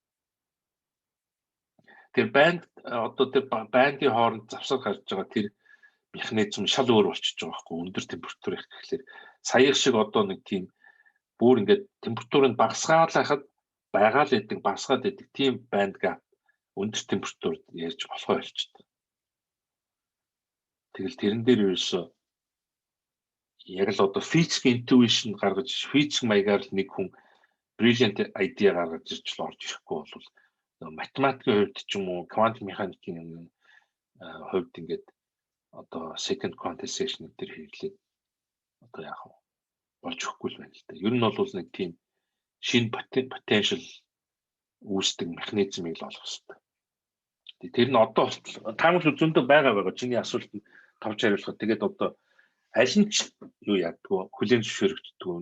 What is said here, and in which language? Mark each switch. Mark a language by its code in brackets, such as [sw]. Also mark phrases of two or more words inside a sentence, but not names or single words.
[mn] Тэр бандын хооронд завсар гарч байгаа тэр механизм шал өөр болчихж байгаа байхгүй өндөр температур их гэхлээр саяхан шиг одоо нэг тийм бүр ингээд температурыг багасгаад байгаа л гэдэг багасгаад байдаг тийм [en] band gap [mn] өндөр температурт ярьж болохоо болчихдог. Тэгэл тэрэн дээр ерөөсөө яг л одоо [en] physics intuition [mn] гаргаж physics маягаар л нэг хүн [en] brilliant idea [mn] гаргаж ирж л орж ирэхгүй бол математикийн хувьд ч юм уу квантын механикийн хувьд ингээд одоо [en] second quantization [mn] дээр хэрэглээд одоо яг болж өгөхгүй л байна л да. Ер нь бол нэг тийм шинэ potential үүсдэг механизмыг л олох хэрэгтэй. Тэр нь одоо таамаглал зөндөө байгаа. Чиний асуултанд товч хариулахад тэгээд одоо аль нь ч юу яадгүй хүлээн зөвшөөрөгддөг.